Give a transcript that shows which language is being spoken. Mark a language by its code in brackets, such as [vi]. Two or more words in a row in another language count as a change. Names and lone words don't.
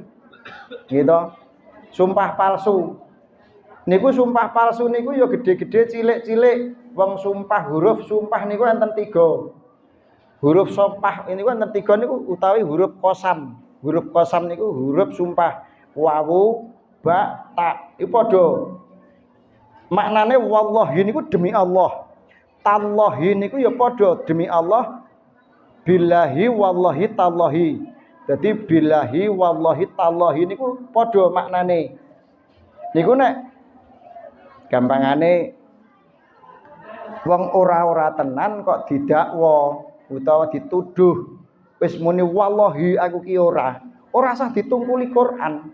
[jv] Gitu. Sumpah palsu. Niku sumpah palsu niku ya gede-gede cilik-cilik. Wong sumpah huruf sumpah niku enten 3. Huruf sumpah niku enten 3 niku utawi huruf qasam. Huruf qasam niku huruf sumpah. Wawu, ba, ta. Iku padha. Maknane wallahi niku [id] demi Allah. [jv] Tallahi niku ya padha [id] demi Allah. [ar] Billahi wallahi tallahi. [jv] Jadi [ar] billahi wallahi tallahi [jv] niku padha maknane. Niku nek gampangane wong ora tenan kok didakwa utawa dituduh wis muni wallahi aku ki ora usah ditungkuli Quran.